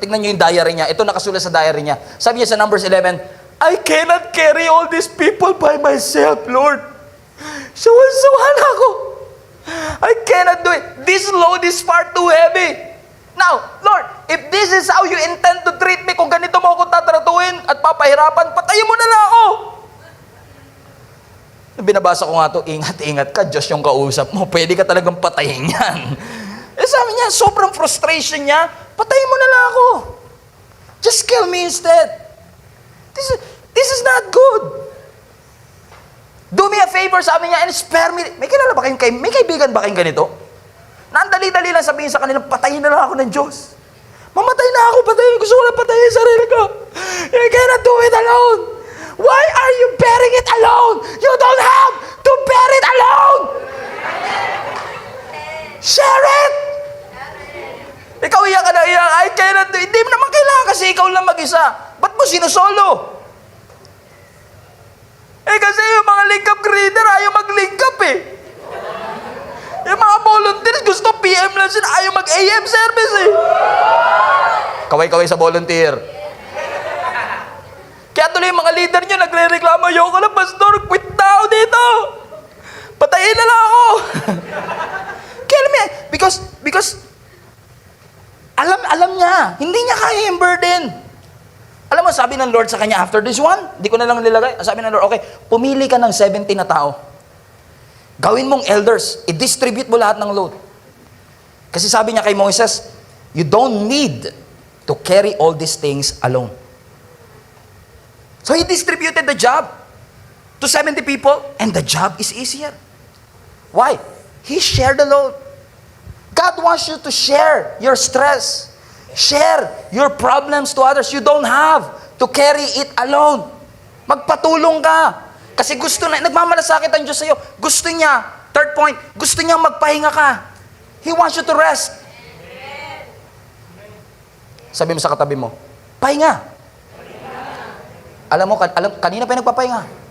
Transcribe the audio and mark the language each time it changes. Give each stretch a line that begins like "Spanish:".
Filipino: Tignan niyo yung diary niya. Ito nakasulat sa diary niya. Sabi niya sa Numbers 11,
English: I cannot carry all these people by myself, Lord.
Filipino: Sawan ako.
English: I cannot do it. This load is far too heavy. Now, Lord, if this is how you intend to treat me,
Filipino: kung ganito mo ako tatratuhin at papahirapan, patayin mo na lang ako. Binabasa ko nga to, ingat ka, Diyos yung kausap mo. Pwede ka talagang patayin yan. Sabi niya, sobrang frustration niya, patayin mo na lang ako.
English: Just kill me instead. This is not good. Do me a favor,
Filipino: sabi niya,
English: and spare me.
Filipino: May kilala ba kayong, may kaibigan ba kayong ganito? Nandali-dali lang sabihin sa kanila, patayin na lang ako ng Diyos. Mamatay na ako, patayin. Gusto ko lang patayin sarili ko.
English: You cannot do it alone. Why are you bearing it alone? You don't have to bear it alone. Share it.
Filipino: Ikaw iyak ka na iyak,
English: I cannot do it.
Filipino: Hindi mo naman kailangan kasi ikaw lang mag-isa. Ba't mo sinusolo? Kasi yung mga link up greeter ayaw mag-link up eh. Yung mga volunteers gusto PM lang sila, ayaw mag-AM service eh. Kaway-kaway sa volunteer. Kaya tuloy yung mga leader nyo nagre-reklamo, ayoko na, pastor, quit na ako dito. Patayin na lang ako. Kaya alam niya, because alam niya, hindi niya kaya yung burden. Alam mo, sabi ng Lord sa kanya, after this one, di ko na lang nilagay. Sabi ng Lord, okay, pumili ka ng 70 na tao. Gawin mong elders, i-distribute mo lahat ng load. Kasi sabi niya kay Moses,
English: you don't need to carry all these things alone. So he distributed the job to 70 people, and the job is easier. Why? He shared the load. God wants you to share your stress. Share your problems to others. You don't have to carry it alone.
Filipino: Magpatulong ka. Kasi gusto na, nagmamalasakit ang Diyos sa'yo. Gusto niya, third point, gusto niya magpahinga ka.
English: He wants you to rest.
Filipino: Sabi mo sa katabi mo, pahinga. Alam mo, kanina pa yung nagpapahinga.